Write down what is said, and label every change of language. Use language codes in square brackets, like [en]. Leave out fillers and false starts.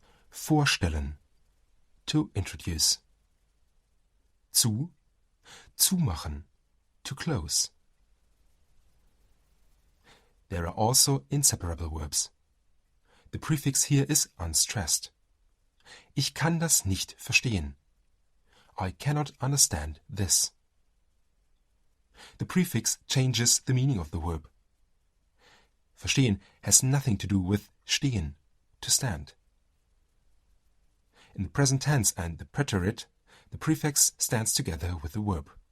[en] Vorstellen, to introduce. Zu. Zumachen, to close. There are also inseparable verbs. The prefix here is unstressed. [de] Ich kann das nicht verstehen. [en] I cannot understand this. The prefix changes the meaning of the verb. Verstehen has nothing to do with stehen, to stand. In the present tense and the preterite, the prefix stands together with the verb.